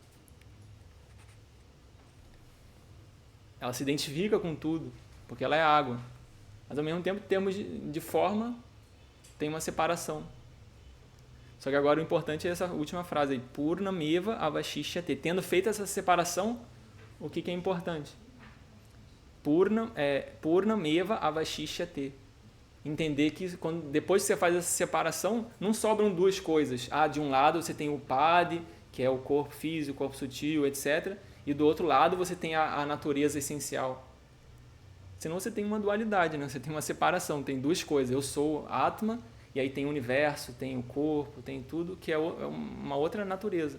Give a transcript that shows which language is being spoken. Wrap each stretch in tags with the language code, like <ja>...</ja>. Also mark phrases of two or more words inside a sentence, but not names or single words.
<pt>Ela se identifica com tudo, porque ela é água. Mas ao mesmo tempo, em termos de forma, tem uma separação. Só que agora o importante é essa última frase aí,</pt> <sa>Purnameva avashishyate.</sa> <pt>Tendo feito essa separação, o que é importante?</pt> <sa>Purnameva avashishyate.</sa> <pt>Entender que depois que você faz essa separação, não sobram duas coisas. De um lado você tem o Padi, que é o corpo físico, o corpo sutil, etc. E do outro lado você tem a natureza essencial. Senão você tem uma dualidade, né? Você tem uma separação, tem duas coisas. Eu sou Atma, e aí tem o universo, tem o corpo, tem tudo, que é uma outra natureza.</pt>